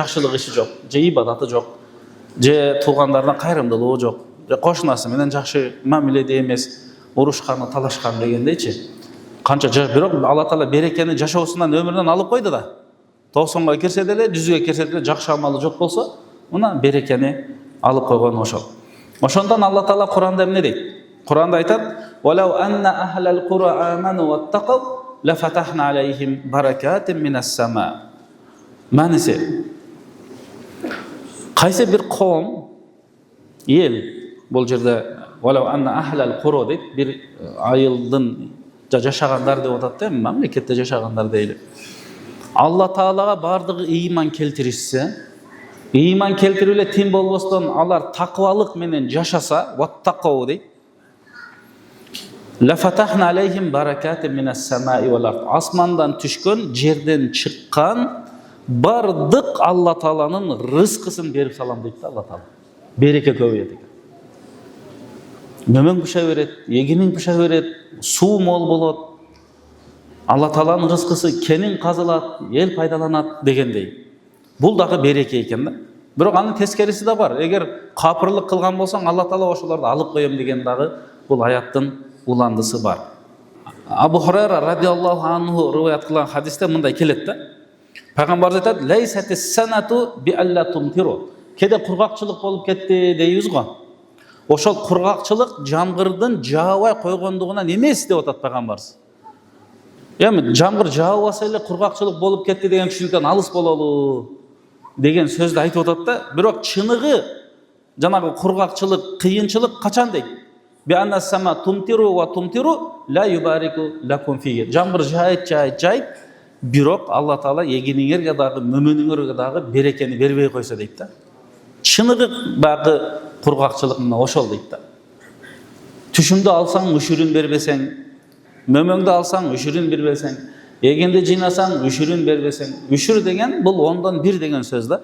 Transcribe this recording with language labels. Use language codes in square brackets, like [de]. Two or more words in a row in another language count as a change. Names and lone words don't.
[ky] Жакшылык иши жок, же ибадаты жок, же туугандарына кайрымдуулугу жок, же кошунасы менен жакшы мамиледе эмес, урушканы, талашкан дегендейчи. Канча бирок Алла Таала берекени жашоосунан, өмүрүнөн алып койду да. 90га кирсе деле, 100ге кирсе деле жакшы амалы жок болсо, мына берекени алып койгон ошол. Ошондон Алла Таала Куранда эмне дейт? Куранда айтат: [ar] "ولو أن أهل القرى آمنوا واتقوا لفتحنا عليهم بركات من السماء." [ky] Маниси кайсы бир коом, эл, бул жерде [ar] "ولو أن أهل القرى" [ky] дейт, бир айылдын жашагандар деп атат да, мамлекетте жашагандар дейли. Алла Таалага бардыгы ыйман келтиришсе, ыйман келтирип эле тим болбостон алар такыбалык менен жашаса, ваттақау дейт. [ar] لفتحنا عليهم بركات من السماء والأرض. [ky] Асмандан түшкөн, жерден чыккан бардык Алла Тааланын рызкысын берип салам дейт Алла Таала. Береке көбөйөт экен. Нөмөң бышай берет, эгиниң бышай берет, суу мол болот. Алла Тааланын рызкысы кенин казылат, эл пайдаланат дегендей. Бул дагы береке экен да. Бирок анын тескериси да бар. Эгер капырлык кылган болсоң, Алла Таала ошолорду алып коем деген дагы бул аяттын уландысы бар. Абу Хурайра [ar] رضي الله عنه [ky] риваят кылган хадисте мындай келет да. Пайгамбарыбыз айтат: [ar] "ليست السنة بألا تمطروا." [ky] Кеде кургакчылык болуп кетти дейбиз го. Ошол кургакчылык жамгырдын жаабай койгондугунан эмес деп атат пайгамбарыбыз. Эми жамгыр жаабаса эле кургакчылык болуп кетти деген түшүнүктөн алыс бололу деген сөздү айтып атат да. Бирок чыныгы жанагы кургакчылык, кыйынчылык качан дейт? [ar] بأن السماء تمطروا وتمطروا لا يبارك لكم فيه. [ky] Жамбыр жайт, бирок Алла Таала егиниңерге дагы, мөмүнүңөргө дагы берекени бербей койсо дейт да. Чыныгы багы кургакчылык мына ошол дейт да. Түшүмдү алсаң, үшүрүн бербесең, мөмөңдү алсаң, үшүрүн бербесең, эгенди жыйнасаң, үшүрүн бербесең, үшүр деген бул 1/10 деген сөз да.